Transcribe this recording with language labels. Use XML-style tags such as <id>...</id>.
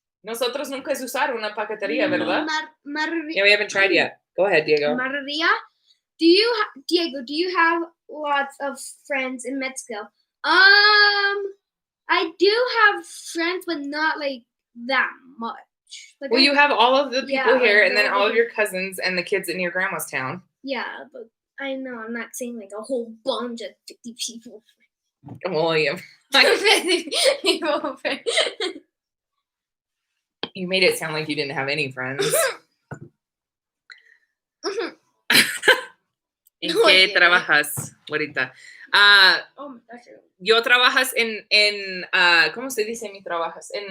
<es>Nosotros nunca es usar una paquetería, ¿verdad?</es> <en>Yeah, we haven't tried yet. Go ahead, Diego. Maria, Diego, do you have lots of friends in Mexico? I do have friends, but not like that much. Like, Well, you have all of the people here, like and then all of your cousins and the kids in your grandma's town. Yeah, but I know I'm not saying like a whole bunch of 50 people. Well, yeah. 50 people. You made it sound like you didn't have any friends.</en> <es>¿En qué trabajas, güerita?</es> <en>Oh my gosh.</en> <es>Yo trabajas en ¿cómo se dice mi trabajas?</es>